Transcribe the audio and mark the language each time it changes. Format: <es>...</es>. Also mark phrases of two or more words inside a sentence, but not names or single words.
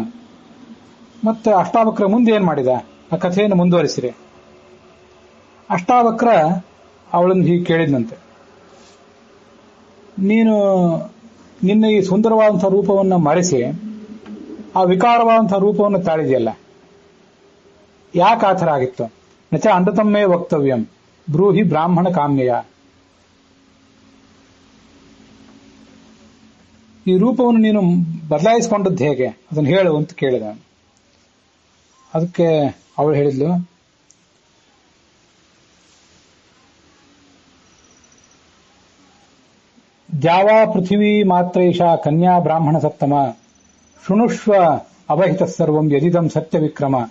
<kn>ಮತ್ತೆ ಅಷ್ಟಾವಕ್ರ ಮುಂದೆ ಏನ್ ಮಾಡಿದ ಆ ಕಥೆಯನ್ನು ಮುಂದುವರಿಸಿರಿ. ಅಷ್ಟಾವಕ್ರ ಅವಳನ್ನು ಹೀಗೆ ಕೇಳಿದ್ನಂತೆ, ನೀನು ನಿನ್ನ ಈ ಸುಂದರವಾದಂತಹ ರೂಪವನ್ನು ಮರೆಸಿ ಆ ವಿಕಾರವಾದಂತಹ ರೂಪವನ್ನು ತಾಳಿದೆಯಲ್ಲ, ಯಾಕೆ ಆ ಥರ ಆಗಿತ್ತು?</kn> <sa>ನಚ ಅಂಡತಮ್ಮೇ ವಕ್ತವ್ಯಂ ಬ್ರೂಹಿ ಬ್ರಾಹ್ಮಣ ಕಾಮ್ಯಯ.</sa> <kn>ಈ ರೂಪವನ್ನು ನೀನು ಬದಲಾಯಿಸಿಕೊಂಡದ್ದು ಹೇಗೆ, ಅದನ್ನು ಹೇಳು ಅಂತ ಕೇಳಿದ. ಅದಕ್ಕೆ ಅವಳು ಹೇಳಿದ್ಲು,</kn> <sa>ದ್ಯಾವಾ ಪೃಥಿವೀ ಮಾತ್ರೈಷ ಕನ್ಯಾ ಬ್ರಾಹ್ಮಣ ಸತ್ತಮ ಶೃಣುಷ್ವ ಅವಹಿತ ಸರ್ವಂ ಯದಿದಂ ಸತ್ಯ ವಿಕ್ರಮ.</sa>